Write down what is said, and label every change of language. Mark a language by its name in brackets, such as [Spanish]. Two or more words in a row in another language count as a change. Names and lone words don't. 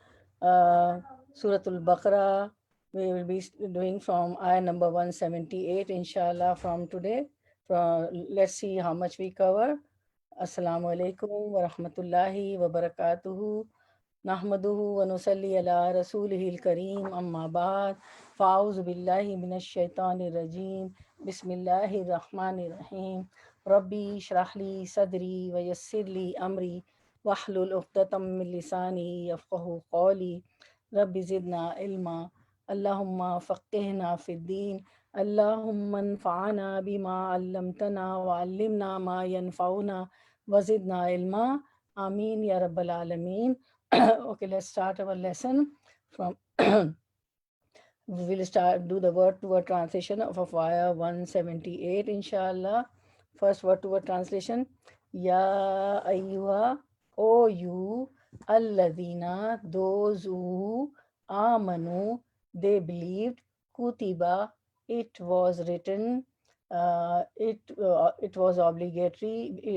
[English] Surah Al-Baqarah, we will be doing from ayah number 178, inshallah, from today. Let's see how much we cover. [Arabic] السلام عليكم ورحمة الله وبركاته. نحمده ونصلي على رسوله الكريم أما بعد. فأعوذ بالله من الشيطان الرجيم. بسم الله الرحمن الرحيم. رب اشرح لي صدري ويسر لي أمري واحلل عقدة من لساني يفقهوا قولي. رب زدنا علما. اللهم فقهنا في الدين. اللهم انفعنا بما علمتنا وعلمنا ما ينفعنا وزدنا علما. آمين يا رب العالمين. [English] Okay, let's start our lesson from we will do the word to word translation of ayah 178, inshallah. First word to word translation. [Arabic] يا أيها, [English] O you, alladina, those who, amanu, they believed, kutiba, it was written, it was obligatory,